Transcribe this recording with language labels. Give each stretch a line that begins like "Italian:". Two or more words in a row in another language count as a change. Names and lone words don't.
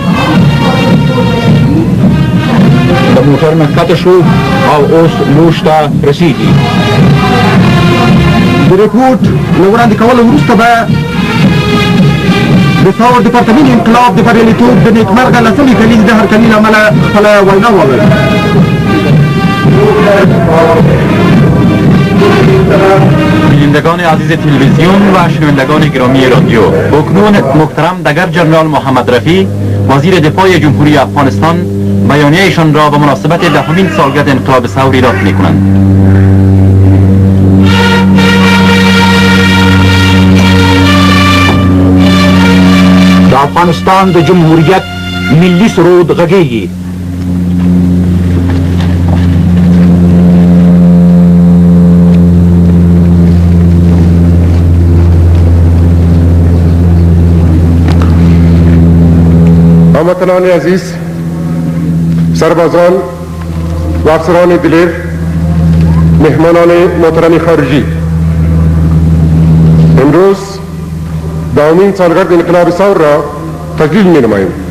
Pashto: د موټر نه ښکته شو او اوس لوژ ته رسیږي. د ریپورټ له وړاندې کولو وروسته به د ثور دپارتمین انقلاب د بریالیتوب د نیکمرغه لسمې کلیزې د هرکلي له امله خپله وینا وویل.
Persian: بینندگان عزیز تلویزیون و شنوندگان گرامی رادیو، اکنون محترم دگر جنرال محمد رفیق وزیر دفاع جمهوری افغانستان بیانیه‌شان را به مناسبت دهمین سالگرد انقلاب ثور ایراد می‌کنند.
Pashto: د افغانستان د جمهوریت ملي سرود غږیږي.
Persian: هموطنان عزیز، سربازان و افسران دلیر، مهمانان محترم خارجی، امروز دهمین سالگرد انقلاب ثور را تجلیل می‌نماییم.